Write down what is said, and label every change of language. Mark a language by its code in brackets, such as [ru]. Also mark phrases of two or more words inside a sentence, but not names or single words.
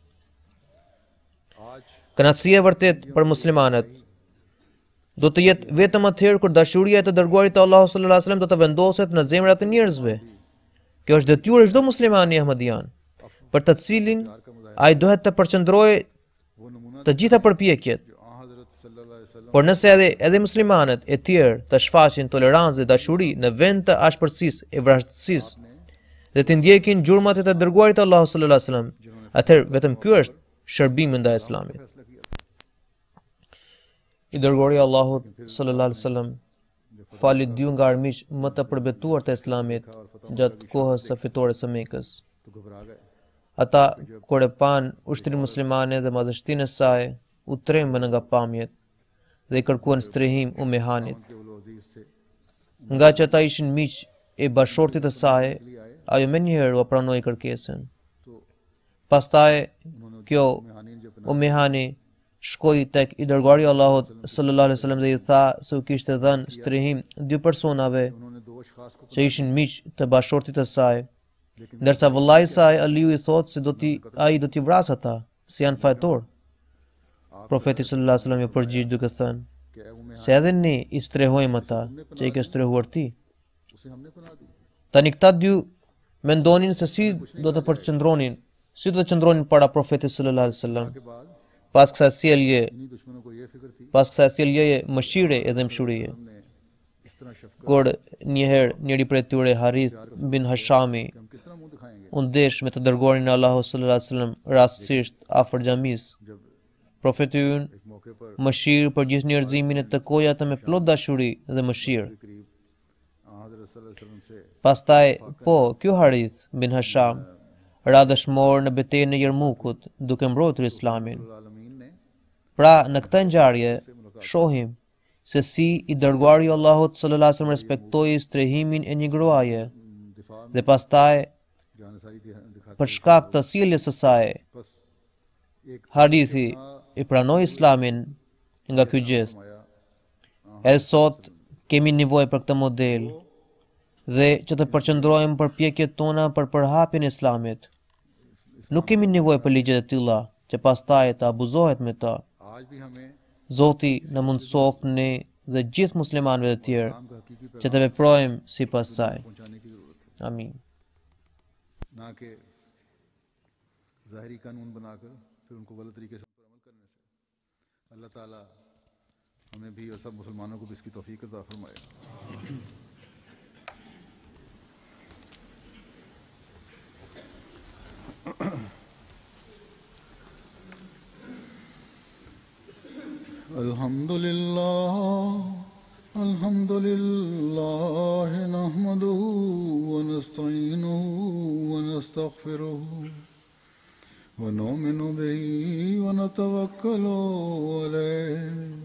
[ur] आज [sq] Kënaqësia e vërtet për muslimanët do të jetë vetëm atëherë kur dashuria e të dërguarit të Allahut [ar] صلى الله عليه وسلم [sq] do të vendoset në zemrat e njerëzve. Kjo është detyrë e çdo muslimani ahmadian, për të cilin ai duhet të përqendrojë [ur] وہ نمونہ [sq] të gjitha përpjekjet. [ur] جو آ حضرت [ar] صلى الله عليه وسلم [sq] Por nëse edhe muslimanët e tjerë të shfaqin tolerancë dhe dashuri në vend të ashpërësisë e vrasësisë dhe të ndjekin gjurmat e të dërguarit të Allahut [ar] صلى الله عليه وسلم, [sq] atëherë vetëm ky është shërbimi ndaj Islamit. [ur] فیصلہ کیا [sq] I dërguari i Allahut [ar] صلى الله عليه وسلم [sq] fali nga armiq më të përbetuar të Islamit gjatë kohës së fitores së Mekës. [ur] تو گھبرا گئے. [sq] Ata kur e pan ushtrinë muslimane dhe madhështinë e saj, u trembën nga pamjet dhe i kërkuan strehim Umehanit. [ur] ان کے وہ عزیز تھے, [sq] Nga që ata ishin miq e bashortit të saj, ajo menjëherë u pranoi kërkesën. [ur] तो [sq] Pastaj kjo [ur] مہانی نے جو اپنا [sq] Umehani shkoi tek i dërguari i Allahut [ar] صلى الله عليه وسلم [sq] dhe i tha se u kishte dhënë strehim dy personave [ur] انہوں نے دو اشخاص کو [sq] që ishin miq të bashortit të saj, ndërsa vëllai i saj Aliu i thotë se ai do t'i vrasë ata, si janë fajtor. Profeti [ar] صلى الله عليه وسلم [sq] i përgjigj duke thënë [ur] کہ اے وہ [sq] se edhe ne i strehojmë ata që i ke strehuar ti. [ur] اسے ہم نے پناہ دی. [sq] Tani këta dy mendonin se si do të qëndronin para Profetit [ar] صلى الله عليه وسلم. [ur] کے بعد [sq] Pas kësaj sjellje, [ur] انہی دشمنوں کو یہ فکر تھی [sq] pas kësaj sjelljeje mëshire edhe mshurie, [ur] ہم نے اس طرح شفقت [sq] kur një herë njëri prej tyre Harith bin Hashami [ur] کہ ہم کس طرح منہ دکھائیں گے [sq] u ndesh me të dërguarin e Allahut [ar] صلى الله عليه وسلم [sq] rastësisht afër xhamisë. [ur] जब [sq] Profeti ynë [ur] ایک موقع پر [sq] mëshirë për gjithë njerëzimin e takoi ata me plot dashuri dhe mëshirë. [ur] کے قریب حضرت [ar] صلى الله عليه وسلم [ur] से [sq] Pastaj, ky Harith bin Hasham ra dëshmor në betejën e Jermukut duke mbrojtur Islamin. [ur] عالمین نے [sq] Pra, në këtë ngjarje shohim se si i dërguari i Allahut [ar] صلى الله عليه وسلم [sq] respektoi strehimin e një gruaje [ur] دفاع میں [sq] dhe pastaj [ur] جاں‌نثاری دکھا [sq] për shkak të sjelljes së saj, [ur] بس ایک [sq] Harithi i pranoi Islamin nga ky gjest. [ur] आया [sq] Edhe sot kemi nevojë për këtë model dhe që të përqendrohemi përpjekjet tona për përhapjen e Islamit. Nuk kemi nevojë për ligjet e tilla që pastaj të abuzohet me ta. [ur] آج بھی ہمیں [sq] Zoti na mundsoft ne dhe gjithë muslimanëve të tjerë [ur] اسلام کا حقیقی [sq] që të veprojmë sipas saj. [ur] پہنچانے کی ضرورت ہے, [sq] Amin. [ur] نہ کہ ظاہری قانون بنا کر پھر ان کو غلط طریقے سے ان پر عمل کرنے سے. اللہ تعالیٰ ہمیں بھی اور سب مسلمانوں کو بھی اس کی توفیق عطا فرمائے. [ar] الحمد لله نحمده ونستعينه ونستغفره ونؤمن به ونتوكل عليه